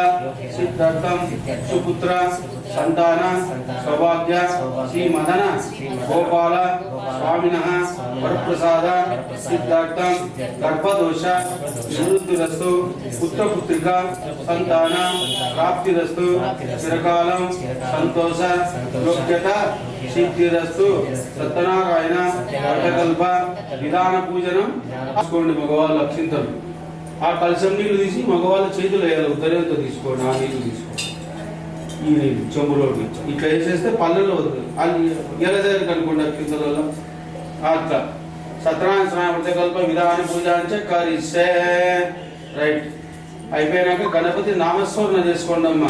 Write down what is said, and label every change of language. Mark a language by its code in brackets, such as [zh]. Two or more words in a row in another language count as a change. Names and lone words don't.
[sa] सिद्धार्थम सुपुत्र संतान सौभाग्य श्री मदन गोपाल स्वामिनः वरप्रसाद सिद्धार्थम गर्भदोष निवृत्तिरस्तु पुत्रपुत्रिका संतान प्राप्तिरस्तु चिरकालं संतोष योग्यता सिद्धिरस्तु सत्यनारायण వటకల్ప విధాన పూజనం తీసుకోండి. [te] మగవాళ్ళు అక్షింతలు ఆ కలశం నీళ్ళు తీసి మగవాళ్ళ చేతులు వేయాలి. ఉత్తరేంతో తీసుకోండి. ఆ నీళ్ళు తీసుకోండి. ఈ నీళ్ళు చెంబులోకి ఇట్లా వేసేస్తే పళ్ళల్లో వద్దు. అది ఎలా దగ్గర అనుకోండి అక్షింతలలో అట్లా సత్యనారాయణ స్వామి వటకల్ప విధాన పూజ అంటే కరిస్తే రైట్ అయిపోయినాక గణపతి నామస్మరణ చేసుకోండి అమ్మా.